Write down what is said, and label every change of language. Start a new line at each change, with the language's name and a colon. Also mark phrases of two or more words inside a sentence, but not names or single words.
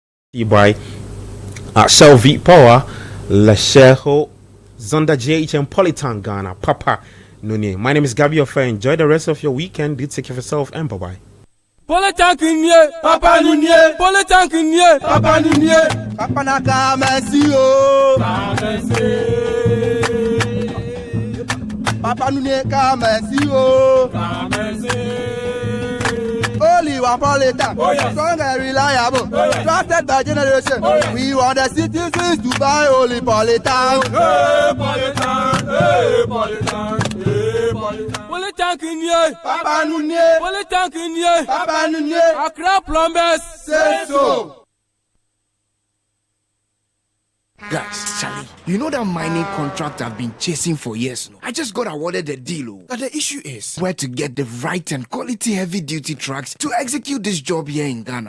English: by Shell V Power, Lesheho, Zonda JHM Politan Ghana, Papa Nune. My name is Gabby Ofe. Enjoy the rest of your weekend. Do take care of yourself and bye bye. Politankinye, Papa Nunye, Politankinye, Papa Nunye, Papa Naka Mesio, Papa Nunye Kamesio, only one Politan, strong and reliable, trusted by generation. We want the citizens to buy only Politan. Hey, Politan, hey, Politan, hey, Politan. Politankinye, Papa Nunye, Politankinye, Papa Nunye, Accra Plumbers, say so. Guys, Charlie, you know that mining contract I've been chasing for years now? I just got awarded the deal. But the issue is where to get the right and quality heavy-duty trucks to execute this job here in Ghana.